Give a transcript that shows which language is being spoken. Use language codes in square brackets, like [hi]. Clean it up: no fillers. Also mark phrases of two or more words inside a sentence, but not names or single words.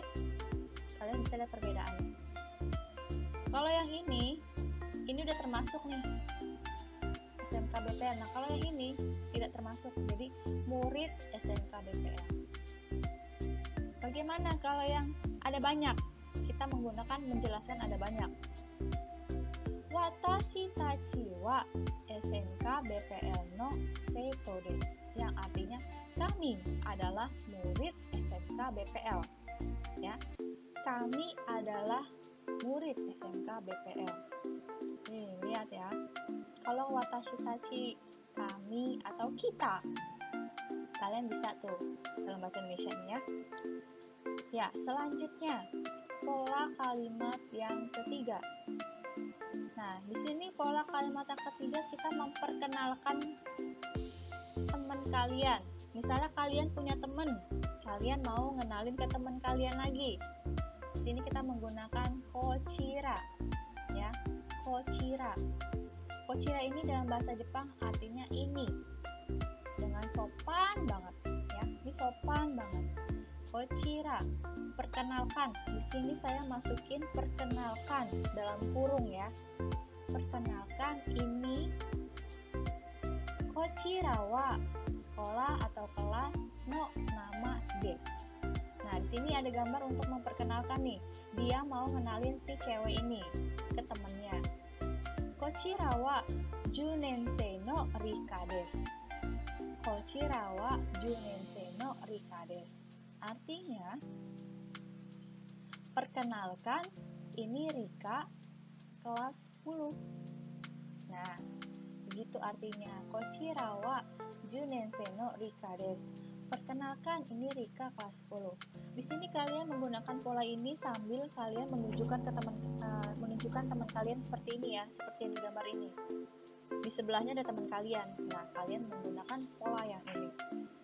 [id] Kalian bisa lihat perbedaannya. Kalau yang ini udah termasuk nih SMK BPL. Nah, kalau yang ini tidak termasuk, jadi murid SMK BPL. Bagaimana kalau yang ada banyak? Kita menggunakan menjelaskan ada banyak. [ja] 私たちはSMK BPLの生徒です. [id] Yang artinya kami adalah murid SMK BPL. Ya. Kami adalah murid SMK BPL. Nih, lihat ya. Kalau [ja] 私たち [id] kami atau kita, kalian bisa tuh dalam bahasa Indonesia ini ya. Ya, selanjutnya pola kalimat yang ketiga. Nah, di sini pola kalimat yang ketiga kita memperkenalkan teman kalian. Misalnya kalian punya teman, kalian mau ngenalin ke teman kalian lagi. Di sini kita menggunakan kochira, ya, kochira. Kochira ini dalam bahasa Jepang artinya ini, dengan sopan banget, ya, ini sopan banget. Kochira, perkenalkan. Di sini saya masukin perkenalkan dalam kurung ya. Perkenalkan ini [ja] こちらは [id] sekolah atau kelas no nama des. Nah, di sini ada gambar untuk memperkenalkan nih. Dia mau ngenalin si cewek ini ke temennya. [ja] こちらは十年生のリカです. こちらは十年生のリカです. [id] Artinya, perkenalkan, ini Rika kelas 10. Nah, begitu artinya. [ja] こちらは十年生のリカです. [id] Perkenalkan, ini Rika kelas 10. Di sini kalian menggunakan pola ini sambil kalian menunjukkan teman kalian seperti ini ya, seperti yang di gambar ini. Di sebelahnya ada teman kalian. Nah, kalian menggunakan pola yang ini.